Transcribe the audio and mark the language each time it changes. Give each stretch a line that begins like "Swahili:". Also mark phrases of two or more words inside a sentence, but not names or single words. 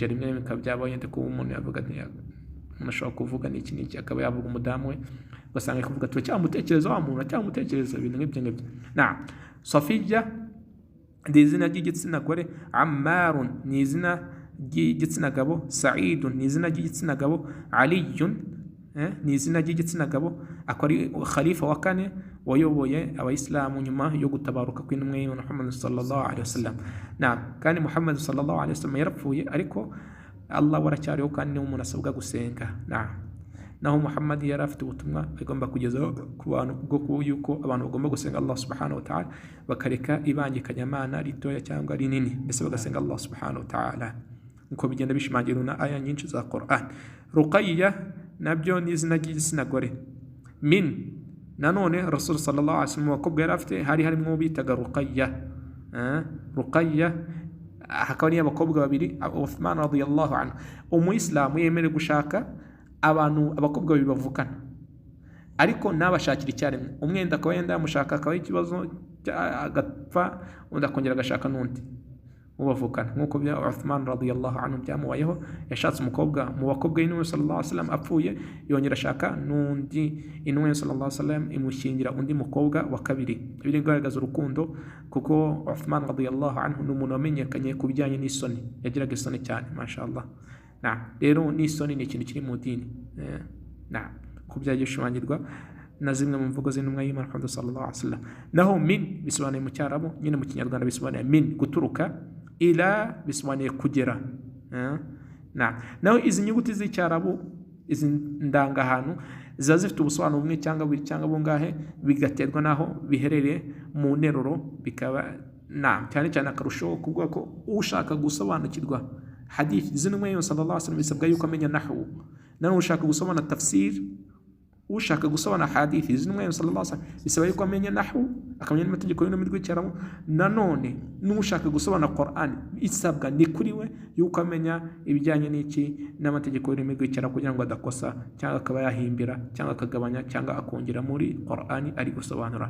Kinyarwanda: Rimwe rimwe bikaba byabaye ko umuntu yavuga umuntu ashobora kuvuga n'iki n'iki, akaba yavuga umudamu we, ugasanga kuvuga ati cyamutekereza wa muntu, cyamutekereza ibintu nk'ibyo ngibyo. Safiya ni izina ry'igitsina gore, Ammarun ni izina ry'igitsina gabo, Sa'idun ni izina ry'igitsina gabo, Aliyun ni izina ry'igitsina gabo. Akaba ari khalifa wa kane wayoboye abayisilamu nyuma yo gutabaruka kw'intumwa y'Imana Muhammad
Arabic: صلى الله عليه وسلم.
Kinyarwanda: Kandi Muhammad
Arabic: صلى الله عليه وسلم
Kinyarwanda: yarapfuye, ariko Allah waracyariho, kandi niwe umuntu asabwa gusenga. Naho Muhammad yari afite ubutumwa agomba kugeza ku bantu bwo yuko abantu bagomba gusenga Allah
Arabic: سبحانه وتعالى,
Kinyarwanda: bakareka ibangikanyamana ritoya cyangwa rinini, mbese bagasenga Allah
Arabic: سبحانه وتعالى,
Kinyarwanda: uko bigenda bishimangirwa na aya nyinshi za Qur'an. Ruqayya nabyo ni izina ry'igitsina gore. Min nanone Rasul
Arabic: صلى الله عليه وسلم
Kinyarwanda: wakobwa yari afite, hari harimo bitaga Ruqayya. Ruqayya hakaba ari abakobwa babiri,
Arabic: عثمان رضي الله عنه.
Kinyarwanda: Umuyisilamu yemerewe gushaka abakobwa babiri bavukana, ariko nabashakira icyarimwe. Umwenda akaba yenda yamushaka, akaba ikibazo agapfa, undi akongera agashaka n'undi ubavukana, nk'uko bya Uthman
Arabic: رضي الله عنه
Kinyarwanda: byamubayeho. Yashatse umukobwa mu bakobwa y'intumwa
Arabic: صلى الله عليه وسلم,
Kinyarwanda: apfuye yongera ashaka n'undi, intumwa
Arabic: صلى الله عليه وسلم
Kinyarwanda: imushyingira undi mukobwa wa kabiri. Ibi bigaragaza urukundo, kuko Uthman
Arabic: رضي الله عنه
Kinyarwanda: ni umuntu wamenyekanye ku bijyanye n'isoni, yagiraga isoni cyane, mashallah. Rero n'isoni ni ikintu kiri mu dini. ko byagiye bishimangirwa na zimwe mu mvugo z'intumwa y'Imana Muhammad
Arabic: صلى الله عليه وسلم.
Kinyarwanda: Naho min bisobanuye mu Cyarabu, nyine mu Kinyarwanda bisobanuye min guturuka, ila bisobanuye kugera. Naho izi nyuguti z'Icyarabu, izi ndangahantu ziba zifite ubusobanuro bumwe cyangwa bubiri cyangwa bungahe, bigaterwa naho biherereye mu nteruro, bikaba cyane cyane akarusho kuvuga ko ushaka gusobanukirwa hadith z'intumwa y'Imana
Arabic: صلى الله عليه وسلم
Kinyarwanda: bisabwa yuko amenya nahwu. Naho ushaka gusobanura tafsir, ushaka gusobanura hadith z'intumwa y'Imana
Arabic: صلى الله عليه وسلم
Kinyarwanda: bisaba yuko amenya nahwu, akamenya n'amategeko y'ururimi rw'Icyarabu. Nanone n'ushaka gusobanura Qur'an isabwa ni kuri we yuko amenya ibijyanye n'iki n'amategeko y'ururimi rw'Icyarabu, kugira ngo adakosa cyangwa akaba yahimbira cyangwa akagabanya cyangwa akongera muri Qur'an ari gusobanura.